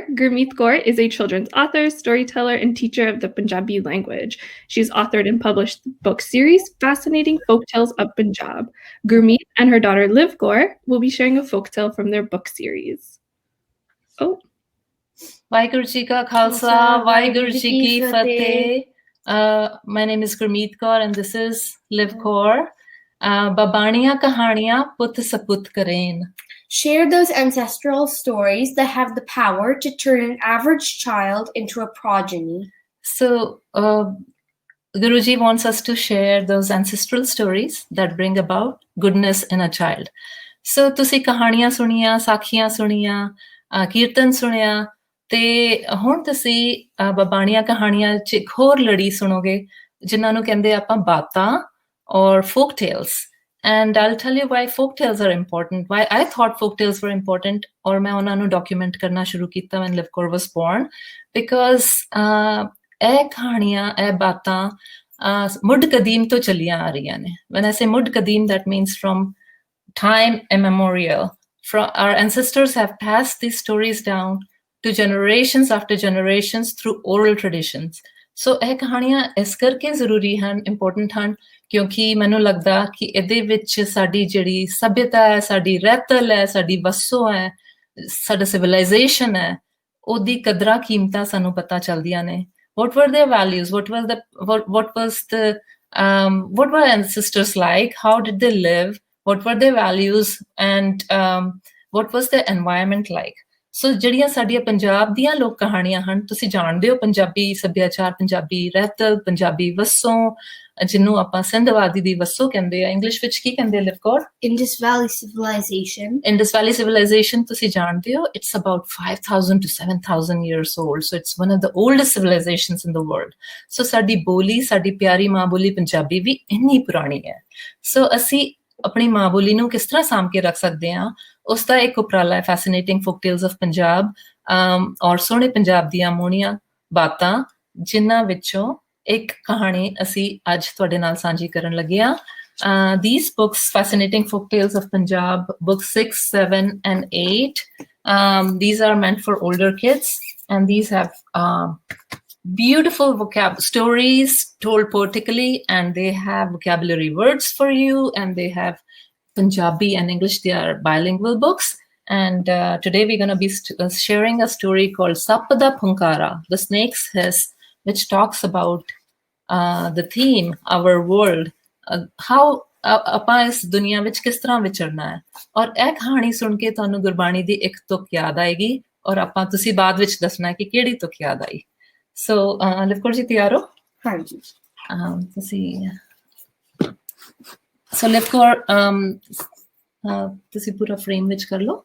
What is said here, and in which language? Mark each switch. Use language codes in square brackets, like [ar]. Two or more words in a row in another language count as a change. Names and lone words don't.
[en] Gurmeet Kaur is a children's author, storyteller, and teacher of the Punjabi language. She's authored and published the book series, Fascinating Folktales of Punjab. Gurmeet and her daughter Liv Kaur will be sharing a folktale from their book series. Oh, [pa] ਵਾਹਿਗੁਰੂ ਜੀ ਕਾ ਖ਼ਾਲਸਾ, ਵਾਹਿਗੁਰੂ ਜੀ ਕੀ ਫ਼ਤਹਿ. [en] My name is Gurmeet Kaur and this is Liv Kaur. [pa] ਬਾਬਾਣੀਆਂ ਕਹਾਣੀਆਂ ਪੁੱਤ ਸਪੁੱਤ ਕਰੇਨ. [en] Share those ancestral stories that have the power to turn an average child into a progeny. So, Guruji wants us to share those ancestral stories that bring about goodness in a child. So, [pa] ਤੁਸੀਂ ਕਹਾਣੀਆਂ ਸੁਣੀਆਂ, ਸਾਖੀਆਂ ਸੁਣੀਆਂ, ਕੀਰਤਨ ਸੁਣਿਆ, ਤੇ ਹੁਣ ਤੁਸੀਂ ਬਾਬਾਣੀਆਂ ਕਹਾਣੀਆਂ 'ਚ ਇੱਕ ਹੋਰ ਲੜੀ ਸੁਣੋਗੇ ਜਿਨ੍ਹਾਂ ਨੂੰ ਕਹਿੰਦੇ ਆਪਾਂ ਬਾਤਾਂ [en] or folk tales. And I'll tell you why folk tales are important, why I thought folk tales were important, or [pa] ਮੈਂ ਉਹਨਾਂ ਨੂੰ document ਕਰਨਾ ਸ਼ੁਰੂ ਕੀਤਾ [en] when Liv Kaur was born, because [pa] ਇਹ ਕਹਾਣੀਆਂ, ਇਹ ਬਾਤਾਂ ਮੁੱਢ ਕਦੀਮ ਤੋਂ ਚੱਲੀਆਂ ਆ ਰਹੀਆਂ ਨੇ. [en] When I say [pa] ਮੁੱਢ ਕਦੀਮ, [en] that means from time immemorial. From our ancestors have passed these stories down to generations after generations through oral traditions. [pa] So ਇਹ ਕਹਾਣੀਆਂ ਇਸ ਕਰਕੇ ਜ਼ਰੂਰੀ ਹਨ, important ਹਨ, ਕਿਉਂਕਿ ਮੈਨੂੰ ਲੱਗਦਾ ਕਿ ਇਹਦੇ ਵਿੱਚ ਸਾਡੀ ਜਿਹੜੀ ਸਭਿਅਤਾ ਹੈ, ਸਾਡੀ ਰਹਿਤਲ ਹੈ, ਸਾਡੀ ਵਸੋਂ ਹੈ, ਸਾਡਾ ਸਿਵਲਾਈਜੇਸ਼ਨ ਹੈ, ਉਹਦੀ ਕਦਰਾਂ ਕੀਮਤਾਂ ਸਾਨੂੰ ਪਤਾ ਚੱਲਦੀਆਂ ਨੇ. [en] What were their values? What were ancestors like? How did they live? What were their values? And what was their environment like? [pa] ਸੋ ਜਿਹੜੀਆਂ ਸਾਡੀਆਂ ਪੰਜਾਬ ਦੀਆਂ ਲੋਕ ਕਹਾਣੀਆਂ ਹਨ, ਤੁਸੀਂ ਜਾਣਦੇ ਹੋ ਪੰਜਾਬੀ ਸੱਭਿਆਚਾਰ, ਪੰਜਾਬੀ ਰਹਿਤਲ, ਪੰਜਾਬੀ ਵਸੋਂ, ਜਿਹਨੂੰ ਆਪਾਂ ਸਿੰਧਵਾਦੀ ਦੀ ਵਸੋਂ ਕਹਿੰਦੇ ਆ. ਇੰਗਲਿਸ਼ ਵਿੱਚ ਕੀ ਕਹਿੰਦੇ ਆ ਲਿਵ ਕੌਰ? [en] Indus Valley Civilization. [pa] Indus Valley Civilization ਤੁਸੀਂ ਜਾਣਦੇ ਹੋ, [en] it's about 5,000 to 7,000 years old. So it's one of the oldest civilizations in the world. [pa] So ਸਾਡੀ ਬੋਲੀ, ਸਾਡੀ ਪਿਆਰੀ ਮਾਂ ਬੋਲੀ ਪੰਜਾਬੀ ਵੀ ਇੰਨੀ ਪੁਰਾਣੀ ਹੈ. ਸੋ ਅਸੀਂ ਆਪਣੀ ਮਾਂ ਬੋਲੀ ਨੂੰ ਕਿਸ ਤਰ੍ਹਾਂ ਸਾਂਭ ਕੇ ਰੱਖ ਸਕਦੇ ਹਾਂ, ਉਸ ਦਾ ਇੱਕ ਉਪਰਾਲਾ ਹੈ ਫੈਸੀਨੇਟਿੰਗ ਫੋਕ ਟੇਲਸ ਆਫ ਪੰਜਾਬ, ਔਰ ਸੋਹਣੇ ਪੰਜਾਬ ਦੀਆਂ ਮੋਹਣੀਆਂ ਬਾਤਾਂ, ਜਿਨ੍ਹਾਂ ਵਿੱਚੋਂ ਇੱਕ ਕਹਾਣੀ ਅਸੀਂ ਅੱਜ ਤੁਹਾਡੇ ਨਾਲ ਸਾਂਝੀ ਕਰਨ ਲੱਗੇ ਹਾਂ. [en] These books, Fascinating Folktales of Punjab, books 6, 7 and 8, these are meant for older kids, and these have beautiful stories told poetically, and they have vocabulary words for you, and they have Punjabi and English. They are bilingual books, and today we're going to be sharing a story called Sabad Phunkara, the snake's hiss, which talks about the theme, our world, how [pa] ਆਪਾਂ ਇਸ ਦੁਨੀਆ ਵਿੱਚ ਕਿਸ ਤਰ੍ਹਾਂ ਵਿਚਰਨਾ ਹੈ. ਔਰ ਇਹ ਕਹਾਣੀ ਸੁਣ ਕੇ ਤੁਹਾਨੂੰ ਗੁਰਬਾਣੀ ਦੀ ਇੱਕ ਤੁਕ ਯਾਦ ਆਏਗੀ, ਔਰ ਤੁਸੀਂ ਬਾਅਦ ਵਿੱਚ ਦੱਸਣਾ ਕਿ ਕਿਹੜੀ ਤੁਕ ਯਾਦ ਆਈ. ਸੋ ਲਿਵ ਕੌਰ ਜੀ ਤਿਆਰ ਹੋ? ਹਾਂਜੀ. ਤੁਸੀਂ ਸੋ ਲਿਵ ਕੌਰ ਤੁਸੀਂ ਪੂਰਾ ਫਰੇਮ ਵਿੱਚ ਕਰ ਲਓ.